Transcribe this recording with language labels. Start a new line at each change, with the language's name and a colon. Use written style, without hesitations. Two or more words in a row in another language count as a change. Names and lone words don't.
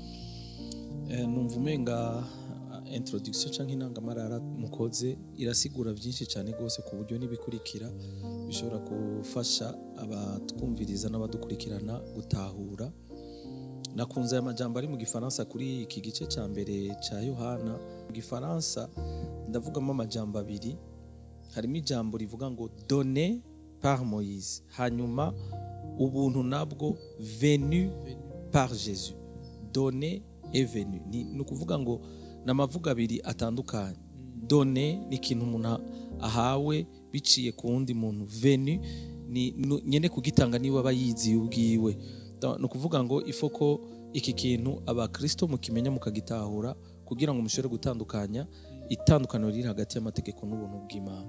Rundi: Numva umenga introduction canke intangamarara mukoze irasigura byinshi cyane gose ku buryo nibikurikira bishobora gufasha abatwumviriza n'abadukurikirana gutahura. Nakunze aya majambo ari mu Gifaransa kuri iki gice cya mbere cya Yohana. Mu Gifaransa ndavugamo amajambo abiri. Harimo ijambo rivuga ngo
French: donné par Moïse,
Rundi: hanyuma ubuntu nabwo
French: venu par Jésus. Donné et venu
Rundi: ni ukuvuga ngo namavuga abiri atandukanye. Donné ni ikintu umuntu ahawe biciye ku wundi muntu, venu ni nyene kugitanga niwe aba yiziye ubwiwe. Ni ukuvuga ngo ifoko iki kintu abakristo mukimenya mukagitahura kugira ngo mushobore gutandukanya itandukaniro riri hagati y'amategeko n'ubuntu bw'Imana.